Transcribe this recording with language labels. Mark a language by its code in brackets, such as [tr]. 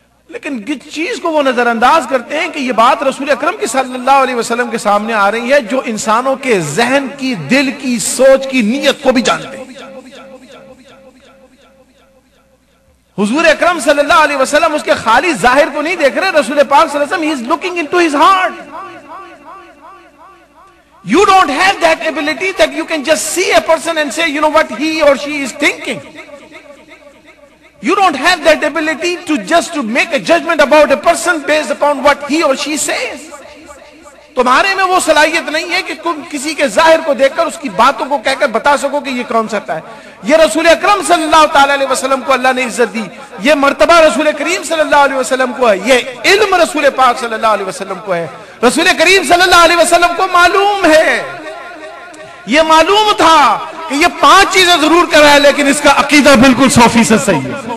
[ur] لیکن جس چیز کو وہ نظر انداز کرتے ہیں کہ یہ بات رسول اکرم کی صلی اللہ علیہ وسلم کے سامنے آ رہی ہے، جو انسانوں کے ذہن کی، دل کی، سوچ کی، نیت کو بھی جانتے ہیں. حضور اکرم صلی اللہ علیہ وسلم اس کے خالی ظاہر کو نہیں دیکھ رہے. [en] رسول پاک صلی اللہ علیہ وسلم he is looking into his heart. You don't have that ability that you can just see a person and say, you know what he or she is thinking. You don't have that ability to just to make a judgment about a person based upon what he or she says. [ur] تمہارے میں وہ صلاحیت نہیں ہے کہ تم کسی کے ظاہر کو دیکھ کر اس کی باتوں کو کہہ کر بتا سکو کہ یہ کون سا ہے. یہ رسول اکرم صلی اللہ تعالی علیہ وسلم کو اللہ نے عزت دی, یہ مرتبہ رسول کریم صلی اللہ علیہ وسلم کو ہے, یہ علم رسول پاک صلی اللہ علیہ وسلم کو ہے. رسول کریم صلی اللہ علیہ وسلم کو معلوم ہے, یہ معلوم تھا کہ یہ 5 چیزیں ضرور کر رہا ہے لیکن اس کا عقیدہ بالکل 100% صحیح ہے.